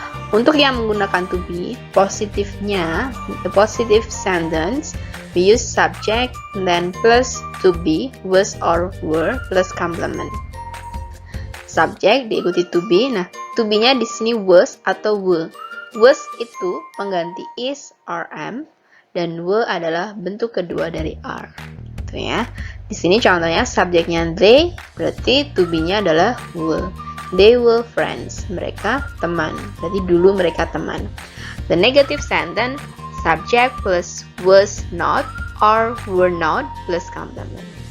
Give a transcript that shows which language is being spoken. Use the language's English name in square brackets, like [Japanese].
[Indonesian] Untuk yang menggunakan [English] to be, [Indonesian] positifnya, [English] the positive sentence, we use subject, then plus to be, was or were, plus complement. [Indonesian] Subject diikuti to be. Nah, to be-nya di sini was atau were. Was itu pengganti is or am, dan were adalah bentuk kedua dari are. Itu ya. Di sini contohnya subjeknya they, berarti to be-nya adalah were. [English] They were friends. [Indonesian] Mereka teman. Berarti dulu mereka teman. [English] The negative sentence, subject plus was not or were not plus complement.